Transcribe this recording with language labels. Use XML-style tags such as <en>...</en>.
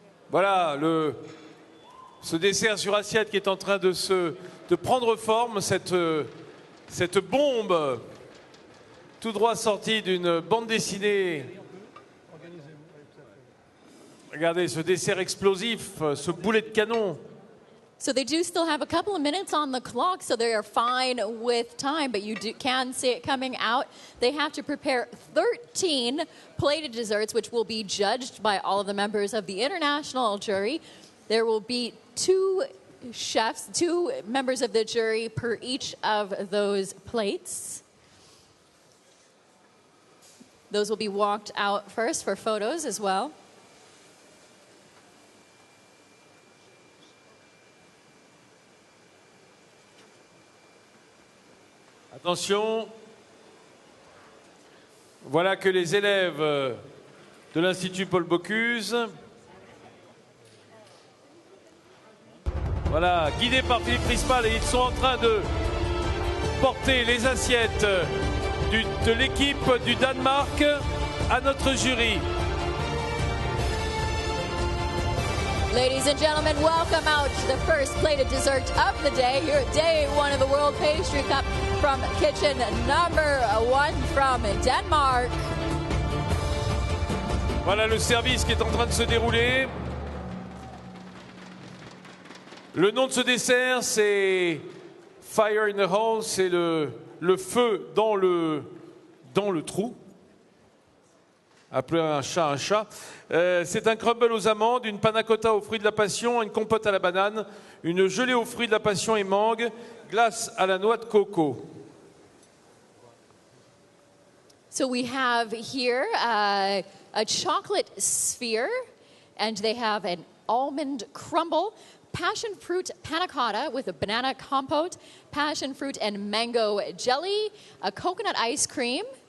<fr>Voilà, ce dessert sur assiette qui est en train de prendre forme, cette bombe tout droit sortie d'une bande dessinée. Regardez ce dessert explosif, ce boulet de canon.</fr> <en>So they do still have a couple of minutes on the clock, so they are fine with time, but you can see it coming out. They have to prepare 13 plated desserts, which will be judged by all of the members of the international jury. There will be 2 chefs, 2 members of the jury per each of those plates. Those will be walked out first for photos as well.</en> <fr>Attention, voilà que les élèves de l'Institut Paul Bocuse. Voilà, guidés par Philippe Prispal, et ils sont en train de porter les assiettes de l'équipe du Danemark à notre jury.</fr> <en>Ladies and gentlemen, welcome out the first plated dessert of the day here at day one of the World Pastry Cup from kitchen number 1 from Denmark.</en> <fr>Voilà le service qui est en train de se dérouler. Le nom de ce dessert, c'est Fire in the Hole, c'est le feu dans le trou. Appeler un chat. C'est un crumble aux amandes, une panna cotta aux fruits de la passion, une compote à la banane, une gelée aux fruits de la passion et mangue, glace à la noix de coco.</fr> <en>So we have here a chocolate sphere, and they have an almond crumble, passion fruit panna cotta with a banana compote, passion fruit and mango jelly, a coconut ice cream.</en>